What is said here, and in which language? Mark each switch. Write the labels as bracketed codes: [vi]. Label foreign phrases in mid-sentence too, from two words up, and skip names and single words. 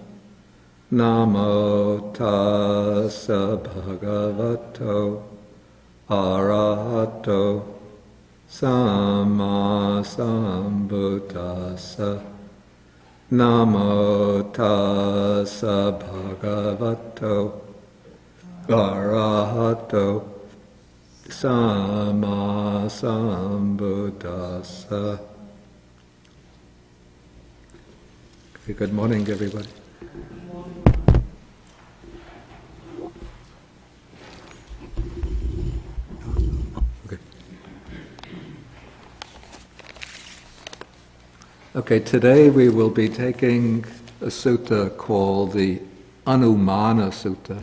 [pi] Namo Tassa Bhagavato Arahato Sama Sambuddhassa Namo Tassa Bhagavato Arahato Sama Sambuddhassa. [en] Good morning, everybody. Okay, today we will be taking a sutta called the Anumana Sutta.